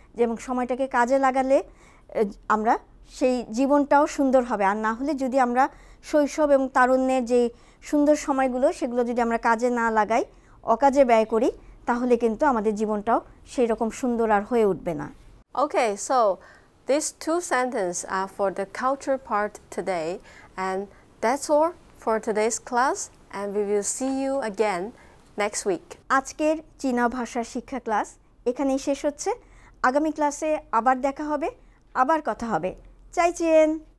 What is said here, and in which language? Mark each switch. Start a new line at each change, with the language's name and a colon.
Bangla: যেমন সময়টাকে কাজে লাগালে আমরা সেই জীবনটাও সুন্দর হবে। আর না হলে যদি আমরা শৈশব এবং তারুণ্যের যে সুন্দর সময়গুলো, সেগুলো যদি আমরা কাজে না লাগাই, অকাজে ব্যয় করি, তাহলে কিন্তু আমাদের জীবনটাও সেই রকম সুন্দর আর হয়ে উঠবে না।
English: Okay, so these two sentences are for the culture part today, and that's all for today's class, and we will see you again next week.
Bangla: আজকের চীনা ভাষা শিক্ষা ক্লাস এখানেই শেষ হচ্ছে। আগামী ক্লাসে আবার দেখা হবে, আবার কথা হবে।
Chinese: 再见。